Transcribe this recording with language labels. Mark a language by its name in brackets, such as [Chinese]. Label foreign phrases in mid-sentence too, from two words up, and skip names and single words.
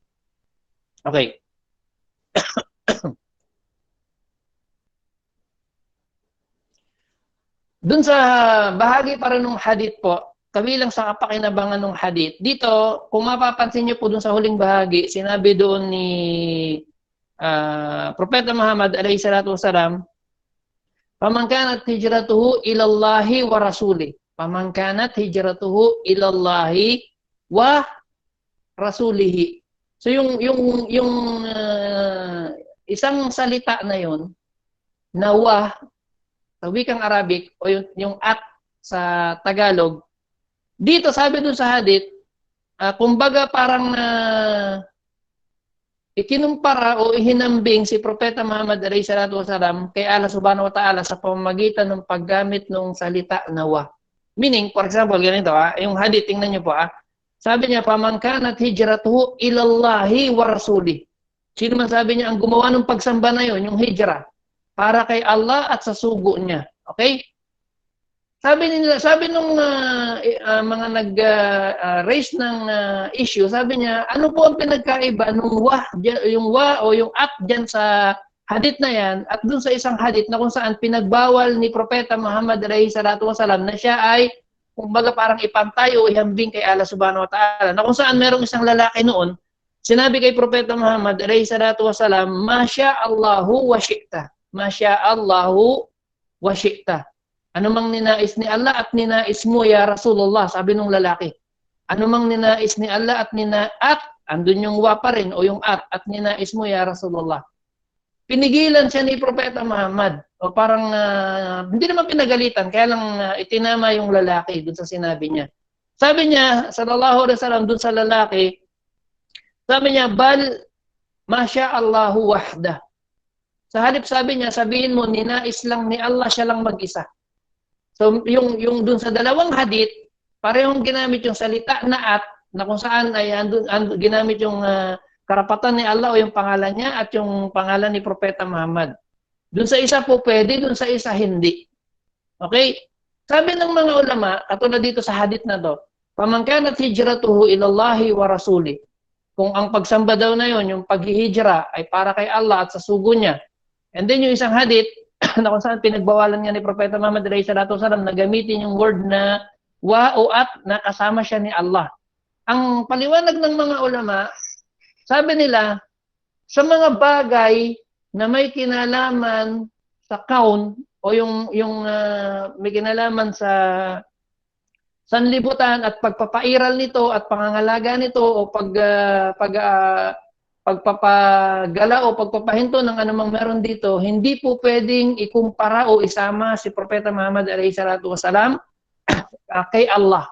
[Filipino] Okay. Dun sa bahagi para ng hadith po, kabilang sa kapakinabangan ng hadith, dito, kung mapapansin niyo po dun sa huling bahagi, sinabi doon ni Propeta Muhammad [Arabic] عليه الصلاة والسلام, "فمن كانت هجرته إلى الله ورسوله." فمن كانت هجرته إلى الله ورسوله. [Filipino] So yung isang salita na yon na wa sa wikang Arabic o yung at sa Tagalog, dito sabi dun sa hadith, kumbaga parang ikinumpara o ihinambing si Propeta Muhammad [Arabic] عليه الصلاة والسلام [Filipino] kay Allah [Arabic] سبحانه وتعالى [Filipino] sa pamamagitan ng paggamit ng salita na wa. [English] Meaning, for example, [Filipino] ganito yung hadith, tingnan niyo po sabi niya, [Arabic] "فمن كانت هجرته إلى الله ورسوله." [Filipino] Sino man sabi niya ang gumawa ng pagsamba na yon, yung hijrah, para kay Allah at sa sugo niya. Okay? Sabi nung mga nag-raise ng issue, sabi niya, ano po ang pinagkaiba nung yung wa o yung at diyan sa hadith na yan at dun sa isang hadith na kung saan pinagbawal ni Propeta Muhammad [Arabic] عليه الصلاة والسلام [Filipino] na siya ay kumbaga parang ipantay o ihambing kay Allah [Arabic] سبحانه وتعالى. [Filipino] Na kung saan merong isang lalaki noon, sinabi kay Propeta Muhammad [Arabic] عليه الصلاة والسلام, "ما شاء الله وشئت." ما شاء الله وشئت. [Filipino] Ano mang ninais ni Allah at ninais mo [Arabic] يا رسول الله, [Filipino] sabi nung lalaki. Ano mang ninais ni Allah at andun yung wa pa rin o yung at ninais mo [Arabic] يا رسول الله. [Filipino] Pinigilan siya ni Propeta Muhammad. O parang, hindi naman pinagalitan, kaya lang itinama yung lalaki dun sa sinabi niya. Sabi niya, [Arabic] صلى الله عليه وسلم, [Filipino] dun sa lalaki, sabi niya, "Bal, [Arabic] ما شاء الله وحده." [Filipino] Sa halip sabi niya, sabihin mo, ninais lang ni Allah, siya lang mag-isa. So, yung dun sa dalawang hadith, parehong ginamit yung salita na at, na kung saan ay ginamit yung karapatan ni Allah o yung pangalan niya at yung pangalan ni Propeta Muhammad. Doon sa isa po pwede, doon sa isa hindi. Okay? Sabi ng mga ulama, katulad dito sa hadith na to, [Arabic] "فمن كانت هجرته إلى الله ورسوله." [Filipino] Kung ang pagsamba daw na yon, yung paghihijra ay para kay Allah at sa sugo niya. And then yung isang hadith na kung saan pinagbawalan nga ni Propeta Muhammad [Arabic] عليه الصلاة والسلام [Filipino] na gamitin yung word na wa o at na kasama siya ni Allah. Ang paliwanag ng mga ulama, sabi nila, sa mga bagay na may kinalaman sa kaun o may kinalaman sa sanlibutan at pagpapairal nito at pangangalaga nito o pagpapagala o pagpapahinto ng anumang meron dito, hindi po pwedeng ikumpara o isama si Propeta Muhammad [Arabic] عليه الصلاة والسلام [Filipino] kay Allah.